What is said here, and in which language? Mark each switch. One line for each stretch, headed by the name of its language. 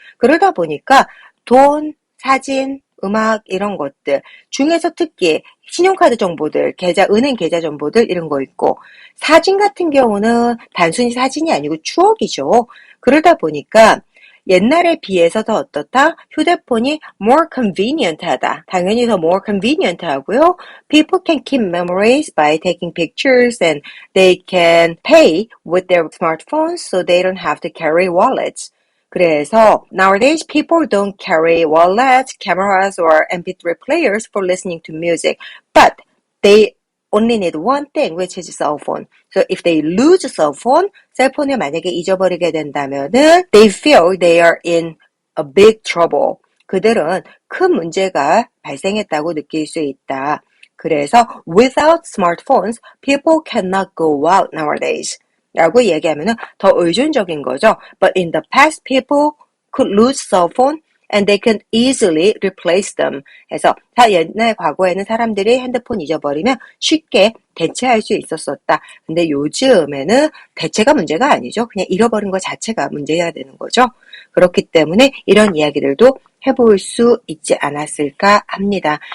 Korean: 그러다 보니까 돈, 사진, 음악 이런 것들 중에서 특히 신용카드 정보들, 은행 계좌 정보들 이런 거 있고 사진 같은 경우는 단순히 사진이 아니고 추억이죠. 그러다 보니까 옛날에 비해서 더 어떻다? 휴대폰이 more convenient 하다. 당연히 더 more convenient 하고요.
English: People can keep memories by taking pictures and they can pay with their smartphones so they don't have to carry wallets. 그래서 nowadays people don't carry wallets, cameras or MP3 players for listening to music, but they only need one thing, which is cell phone. So if they lose cell phone,
Korean: 셀폰을 만약에 잊어버리게 된다면은
English: they feel they are in a big trouble.
Korean: 그들은 큰 문제가 발생했다고 느낄 수 있다.
English: 그래서 without smartphones, people cannot go out nowadays.
Korean: 라고 얘기하면은 더 의존적인 거죠.
English: But in the past, people could lose cell phone and they can easily replace them.
Korean: 해서 옛날 과거에는 사람들이 핸드폰 잊어버리면 쉽게 대체할 수 있었었다. 근데 요즘에는 대체가 문제가 아니죠. 그냥 잃어버린 것 자체가 문제여야 되는 거죠. 그렇기 때문에 이런 이야기들도 해볼 수 있지 않았을까 합니다.